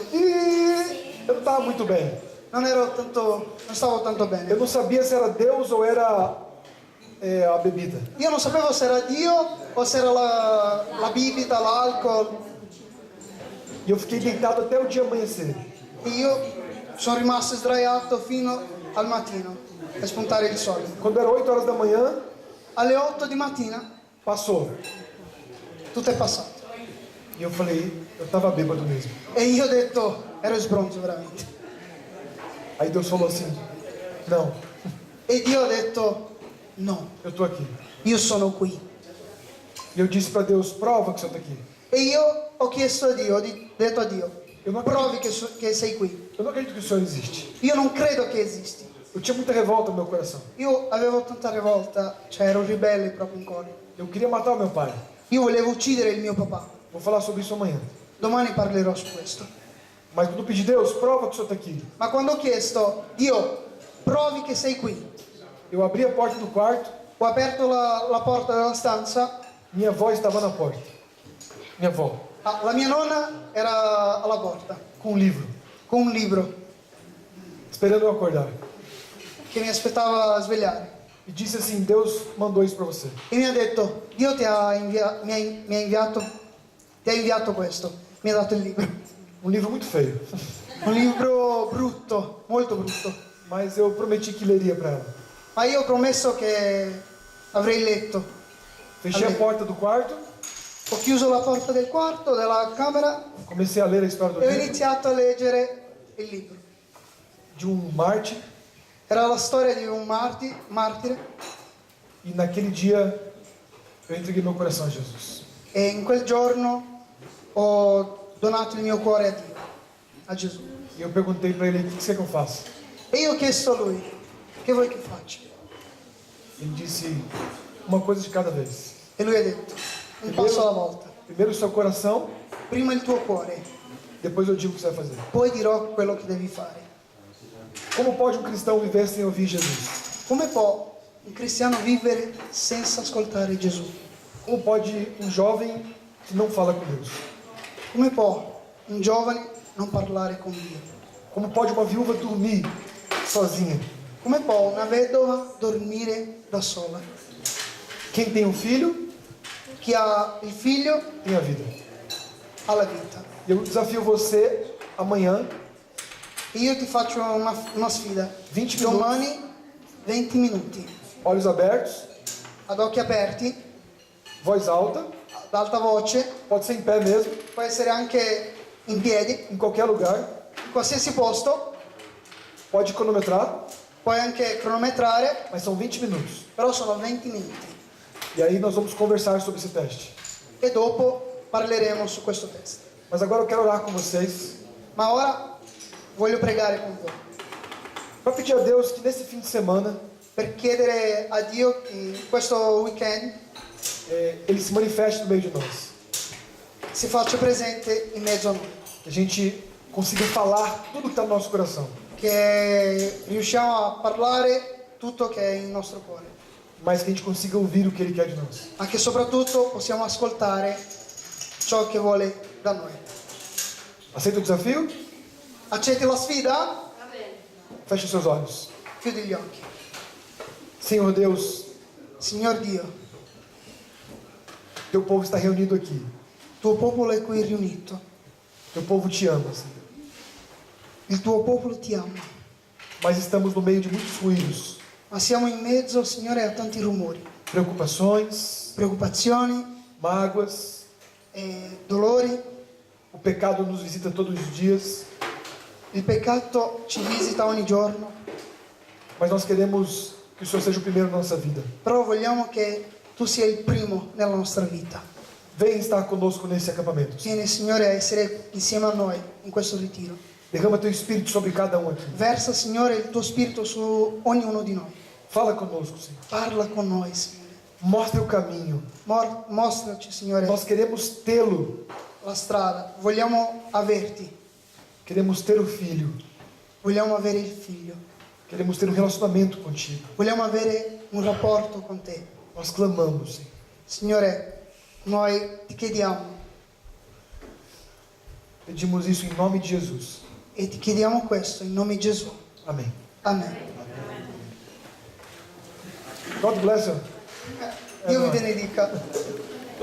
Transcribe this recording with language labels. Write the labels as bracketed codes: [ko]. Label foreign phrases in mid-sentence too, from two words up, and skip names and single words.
[pt] Eu não estava muito bem. [it] non stavo tanto bene. [pt] Eu não sabia se era Deus ou era a bebida. [it] Io non sapevo se era Dio o se era la bibita, l'alcol. [pt] E eu fiquei deitado até o dia amanhecer. [it] E io sono rimasto sdraiato fino al mattino per spuntare il sole. [pt] Quando era 8 horas da manhã, [it] Alle 8 di mattina [pt] passou. [it] tutto è passato. [pt] E eu falei, eu estava bêbado mesmo. [it] E io ho detto, ero sbronzo veramente. [pt] Aí Deus falou assim, não, [it] E Dio ha detto, no, [pt] eu estou aqui. [it] io sono qui. [pt] E eu disse para Deus, prova que você está aqui. [it] E io ho chiesto a Dio, ho detto a Dio, [pt] Eu não, [it] provi [pt] acredito, [it] che sei qui. [pt] eu não acredito que o Senhor existe. [it] Io non credo che esisti. [pt] Eu tinha muita revolta no meu coração. [it] Io avevo tanta rivolta, cioè ero ribelle proprio in cuore. [pt] Eu queria matar o meu pai. [it] Io volevo uccidere il mio papà. [pt] Vou falar sobre isso amanhã. [it] Domani parlerò su questo. [pt] Mas quando eu pedi, Deus, prova que o Senhor está aqui. [it] Ma quando ho chiesto, Dio, provi che sei qui. [pt] Eu abri a porta do quarto, [it] Ho aperto la porta della stanza. [pt] minha avó estava na porta. Minha avó, [it] La mia nonna era alla porta [pt] com um livro, [it] con un libro [pt] esperando eu acordar. [it] che mi aspettava a svegliare. [pt] E disse assim, Deus mandou isso para você. [it] E mi ha detto, Dio mi ha inviato questo. Mi ha dato il libro. [pt] Um livro muito feio. [it] Un libro brutto, molto brutto. [pt] Mas eu prometi que leria para ela. [it] Ma io ho promesso che avrei letto. [pt] Fechei a porta do quarto, [it] Ho chiuso la porta del quarto, della camera, [pt] comecei a ler a história do [it] e ho [pt] livro, [it] iniziato a leggere il libro. [pt] de um mártir. [it] Era la storia di un martire, [pt] E naquele dia eu entreguei meu coração a Jesus. [it] e in quel giorno ho donato il mio cuore a Dio, a Gesù. [pt] E eu perguntei para ele, o que você quer que eu faça? [it] E io ho chiesto a lui, che vuoi che faccia? [pt] Ele disse, uma coisa de cada vez. [it] E lui ha detto, un passo alla volta. [pt] Primeiro o seu coração, [it] Prima il tuo cuore, [pt] depois eu digo o que você vai fazer. [it] poi dirò quello che devi fare. [pt] Como pode um cristão viver sem ouvir Jesus? [it] Come può un cristiano vivere senza ascoltare Gesù? [pt] Como pode um jovem que não fala com Deus? [it] Come può un giovane non parlare con Dio? [pt] Como pode uma viúva dormir sozinha? [it] Come può una vedova dormire da sola? [pt] Quem tem um filho, [it] Chi ha il figlio [pt] tem a vida. [it] ha la vita. [pt] Eu desafio você amanhã, [it] E io ti faccio una sfida. 20 minuti, Domani 20 minuti, [pt] olhos abertos, [it] ad occhi aperti, [pt] voz alta, [it] ad alta voce, [pt] pode ser em pé mesmo, [it] può essere anche in piedi, [pt] em qualquer lugar, [it] in qualsiasi posto, [pt] pode cronometrar, [it] puoi anche cronometrare, [pt] mas são 20 minutos. [it] però sono 20 minuti. [pt] E aí nós vamos conversar sobre esse teste. [it] E dopo parleremo su questo test. [pt] Mas agora eu quero orar com vocês, [it] Ma ora voglio pregare con voi, [pt] para pedir a Deus que nesse fim de semana [it] per chiedere a Dio che in questo weekend [pt] Ele se manifeste no meio de nós. [it] si faccia presente in mezzo a noi, [pt] Que a gente consiga falar tudo que está no nosso coração, [it] che riusciamo a parlare tutto che è il nostro cuore, [pt] mas que a gente consiga ouvir o que Ele quer de nós. [it] ma che soprattutto possiamo ascoltare ciò che vuole da noi. [pt] Aceita o desafio? [it] Accetti la sfida? [pt] Feche os seus olhos. [it] Chiudi gli occhi. [pt] Senhor Deus, [it] Signor Dio, [pt] Teu povo está reunido aqui. [it] tuo popolo è qui riunito, [pt] Teu povo te ama, Senhor. [it] il tuo popolo ti ama, [pt] Mas estamos no meio de muitos ruídos, [it] ma siamo in mezzo, Signore, a tanti rumori, [pt] preocupações, [it] preoccupazioni, [pt] mágoas. [it] dolori. [pt] O pecado nos visita todos os dias, [it] Il peccato ci visita ogni giorno, [pt] mas nós queremos que o Senhor seja o primeiro na nossa vida. [it] però vogliamo che tu sia il primo nella nostra vita. [pt] Vem estar conosco nesse acampamento. [it] Vieni, Signore, a essere insieme a noi in questo ritiro. [pt] Derrama Teu Espírito sobre cada um aqui. [it] Versa, Signore, il tuo spirito su ognuno di noi. [pt] Fala conosco, Senhor. [it] Parla con noi, Signore. [pt] Mostra o caminho. [it] Mostraci, Signore, [pt] Nós queremos tê-lo. [it] la strada. Vogliamo averti. [pt] Queremos ter o Filho. [it] Vogliamo avere il figlio. [pt] Queremos ter um relacionamento contigo. [it] Vogliamo avere un rapporto con te. [pt] Nós clamamos, Senhor. [it] Signore, noi ti chiediamo [pt] Pedimos isso em nome de Jesus. [it] e ti chiediamo questo in nome di Gesù. [pt] Amém. [it] Amen. [en] God bless you. [it] Dio vi benedica.